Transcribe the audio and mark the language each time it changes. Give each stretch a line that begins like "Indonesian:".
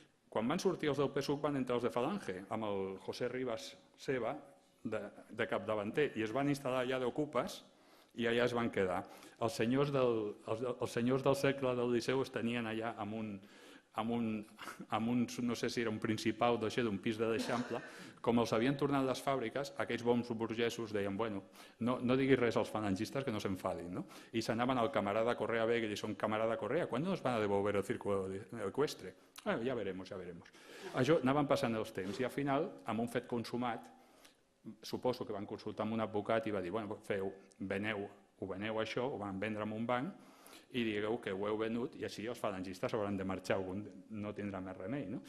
Catalan: Quan van sortir els del PSUC van entrar els de Falange, amb el José Rivas Seva de capdavanter, i es van instal·lar allà d'ocupes i allà es van quedar. Els senyors del cercle del Liceu es tenien allà amb un, no sé si era un principal d'un pis de l'Eixample, com els havien tornat les fàbriques, aquells bons burgesos deien, bueno, no diguis res als falangistes que no s'enfadin, no? I s'anaven al camarada Correa Vega i li son camarada Correa,
Spanish: ¿cuándo nos van a devolver el Círculo Ecuestre? Ja veremos.
Catalan: Això anaven passant els temps i al final, amb un fet consumat, suposo que van consultar amb un advocat i va dir, bueno, veneu això, ho van vendre amb un banc i digueu que ho heu venut i així els falangistes hauran de marxar, no tindrà més remei.